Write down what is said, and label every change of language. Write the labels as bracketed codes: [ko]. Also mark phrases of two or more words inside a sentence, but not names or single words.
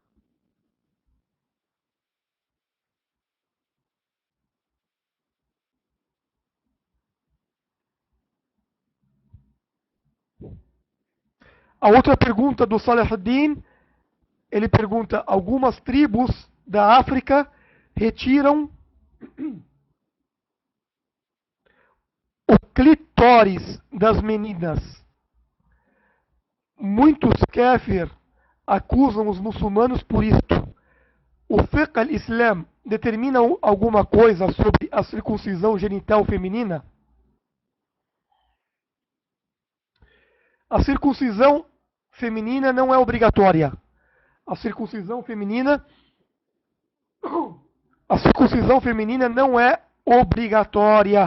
[pt] A outra pergunta do Salahuddin, ele pergunta: algumas tribos da África retiram o clitóris das meninas. Muitos kafir acusam os muçulmanos por isto. O [ar] فقه الإسلام [pt] determina alguma coisa sobre a circuncisão genital feminina? A circuncisão feminina não é obrigatória. A circuncisão feminina não é obrigatória.